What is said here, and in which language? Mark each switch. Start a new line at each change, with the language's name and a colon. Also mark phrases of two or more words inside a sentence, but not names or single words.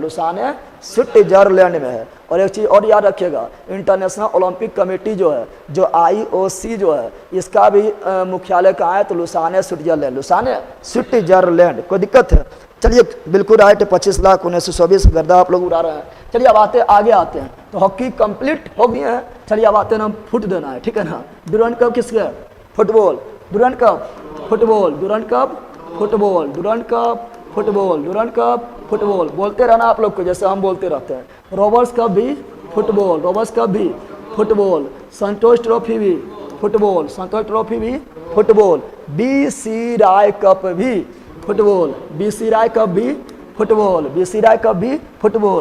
Hindi: लुसाने, स्विट्जरलैंड में है। और एक चीज़ और याद रखिएगा, इंटरनेशनल ओलंपिक कमेटी जो है, जो IOC जो है, इसका भी मुख्यालय कहाँ है? तो लुसाने, स्विट्जरलैंड। लुसाने, स्विट्जरलैंड। कोई दिक्कत है? चलिए बिल्कुल राइट। 25 लाख 1924 गर्दा आप लोग उड़ा रहे हैं। चलिए अब आगे आते हैं। तो हॉकी कंप्लीट हो गई है। चलिए अब आते हैं ना, फुट देना है, ठीक है ना। डुरंड कप किसके? फुटबॉल। डुरंड कप, फुटबॉल। डुरंड कप, फुटबॉल। डुरंड कप, फुटबॉल। डुरंड कप, फुटबॉल। बोलते रहना आप लोग को, जैसे हम बोलते रहते हैं। रॉबर्ट्स कप भी फुटबॉल। रॉबर्ट्स कप भी फुटबॉल। संतोष ट्रॉफी भी फुटबॉल। संतोष ट्रॉफी भी फुटबॉल। BC राय कप भी फुटबॉल। BC राय कप भी फुटबॉल। BC राय कप भी फुटबॉल।